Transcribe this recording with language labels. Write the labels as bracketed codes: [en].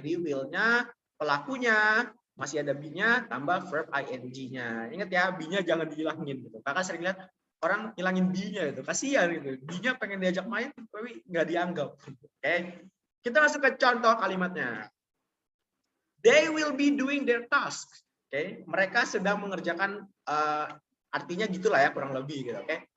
[id] Jadi will-nya pelakunya, masih ada be-nya tambah verb ing-nya. Ingat ya, be-nya jangan dihilangin gitu. Kakak sering lihat orang hilangin be-nya itu, kasihan gitu. Be-nya pengen diajak main tapi nggak dianggap. Oke. Kita masuk ke contoh kalimatnya. [en] They will be doing their task. [id] Oke, mereka sedang mengerjakan artinya gitulah ya kurang lebih gitu, oke.